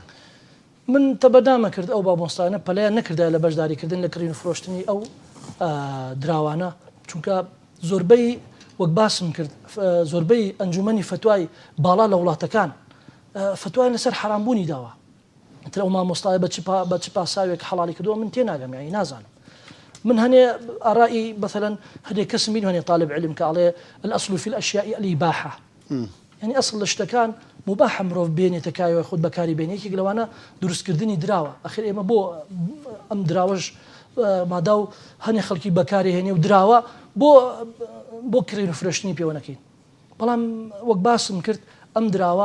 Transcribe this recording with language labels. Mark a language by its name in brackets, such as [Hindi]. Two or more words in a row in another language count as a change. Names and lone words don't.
[Central Kurdish] من تەبەدامە کرد ئەو مامۆستایانە پەلیان نەکردا لە بەشداریکردن لە کڕین فرۆشتنی ئەو دراوانە چونکە زۆربەی وەک باسم کرد زۆربەی ئەنجومەنی فتوای باڵا لە وڵاتەکان فتوایان لەسەر حرامبوونی داوە تر ئەو مامۆستایە بە چ پاساوێک حەڵالی کردووە من تێناگەم یانی نازانم من هەنێ ئارایی مثلا هەندێک کەسم بین هەنێ [Arabic] طالب علم [Central Kurdish] کە ئەڵێ [Arabic] الأصل في الأشياء الإباحة [Central Kurdish] يعني أصل لە شتەکان مباحە مرۆڤ بێنێتە کایەوە خۆت بەکاری بێنێکی لەوانە دروستکردنی دراوە ئەخر ئێمە بۆ ئەم دراوەش مادا و هەنێ خەڵکی بەکاری هێنێ و دراوە بۆ کڕین فرۆشتنی پێوەنەکەین بەڵام وەک باسم کرد ئەم دراوە